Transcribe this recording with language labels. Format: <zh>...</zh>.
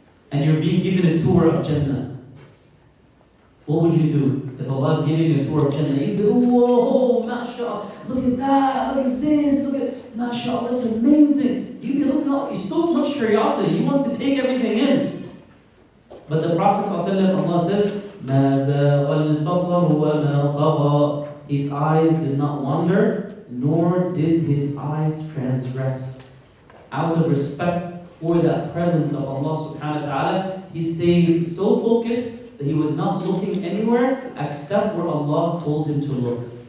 <en>And you're being given a tour of Jannah. What would you do? If Allah is giving you a tour of Jannah, you'd be, whoa, mashallah, look at that, look at this, look at, mashallah, that's amazing. You'd be looking up, there's so much curiosity, you want to take everything in. But the Prophet ﷺ, Allah says,</en> <ar>مَا زَاغَ الْبَصَرُ وَمَا طَغَى.</ar> <en>His eyes did not wander, nor did his eyes transgress. Out of respect for that presence of Allah subhanahu wa ta'ala, he stayed so focused that he was not looking anywhere except where Allah told him to look.</en>